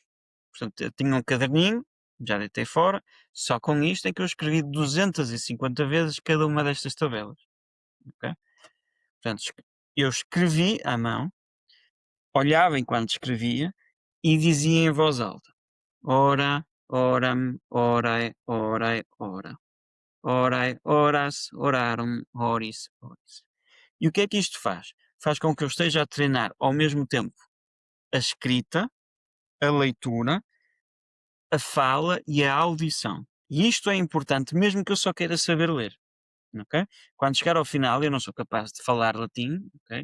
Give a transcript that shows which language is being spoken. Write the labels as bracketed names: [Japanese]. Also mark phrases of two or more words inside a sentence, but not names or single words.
[Portuguese] Portanto, eu tinha um caderninho, já deitei fora, só com isto é que eu escrevi 250 vezes cada uma destas tabelas. Ok? Portanto, eu escrevi à mão, olhava enquanto escrevia e dizia em voz alta: [Latin] ora, oram, orae, orae, ora. Orae, oras, orarum, oris, oris. [Portuguese] E o que é que isto faz? Faz com que eu esteja a treinar ao mesmo tempo a escrita, a leitura, a fala e a audição. E isto é importante mesmo que eu só queira saber ler. Ok? Quando chegar ao final, eu não sou capaz de falar latim, ok?